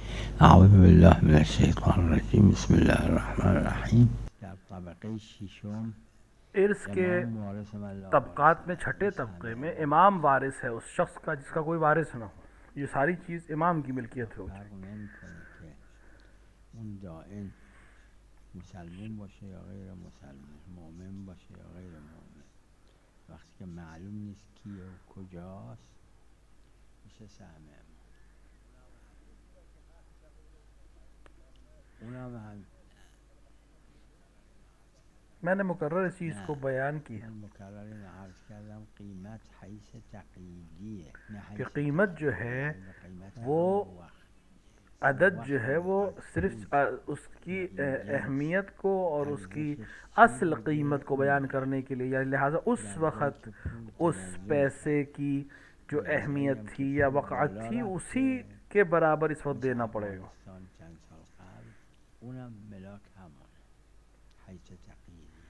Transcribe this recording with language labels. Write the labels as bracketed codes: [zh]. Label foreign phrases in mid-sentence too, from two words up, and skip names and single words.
[ar] اعوذ بالله من الشیطان الرجیم. بسم الله الرحمن الرحیم. [fa] در طبقه ششم [ur] ارث کے [ar] امام وارث من لا [ur] तबकात [fa] وارث [ur] में [ar] له [ur] छठे [fa] انسان [ur] طبقے میں [fa] وارث [ur] امام وارث ہے اس شخص کا جس کا کوئی وارث نہ ہو۔ یہ ساری چیز امام کی ملکیت ہو [fa] فرق [ur] जाएगी। [fa] نمیکنه که اون دائن مسلمون باشه یا غیر مسلمون، مؤمن باشه یا غیر مؤمن. وقتی که معلوم نیست کیه و کجاست میشه سهم امام. اونم هم [ur] میں نے مکرر اس چیز [fa] نه، [ur] کو بیان کی ہے [fa] من مکرر اینو عرض کردم قیمت حیث تقییدیه، نه [ur] कि [fa] حیث [ur] قیمت جو ہے [fa] قیمت [ur] वो [fa] همون وقت. [ur] عدد جو वक्त ہے وہ मुकद्दर صرف اس کی नतीजे اہمیت کو اور اس کی [fa] ارزش [ur] असल [fa] چیزی [ur] قیمت کو بیان کرنے کے لیے، یا لہٰذا اس [fa] در جایی [ur] वक़्त [fa] که پول [ur] उस [fa] تنزل [ur] پیسے کی جو [fa] یا در جایی [ur] अहमियत [fa] هم که [ur] تھی یا [fa] پول [ur] वक़ात [fa] بالا [ur] تھی اسی [fa] رفته [ur] کے برابر اس وقت [fa] مثل [ur] دینا پڑے گا. [fa] افغانستان چند سال قبل، اونم ملاک همونه حیث تقییدی.